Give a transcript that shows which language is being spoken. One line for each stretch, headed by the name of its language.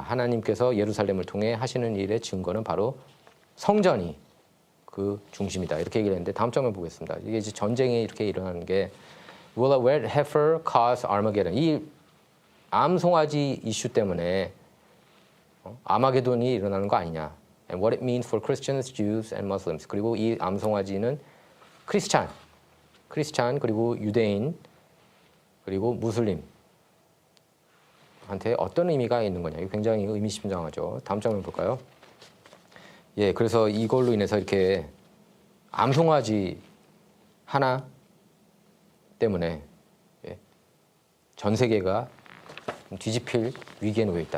Korean: 하나님께서 예루살렘을 통해 하시는 일의 증거는 바로 성전이 그 중심이다. 이렇게 얘기를 했는데 다음 장면 보겠습니다. 이게 이제 전쟁이 이렇게 일어나는 게
English: Will a red heifer cause Armageddon?
Korean: 이 암송아지 이슈 때문에 아마게돈이 일어나는 거 아니냐.
English: And what it means for Christians, Jews, and Muslims.
Korean: 그리고 이 암송아지는 크리스찬 그리고 유대인 그리고 무슬림한테 어떤 의미가 있는 거냐. 이거 굉장히 의미심장하죠. 다음 장면 볼까요? 예, 그래서 이걸로 인해서 이렇게 암송아지 하나 때문에 전 세계가 뒤집힐 위기에 놓여 있다.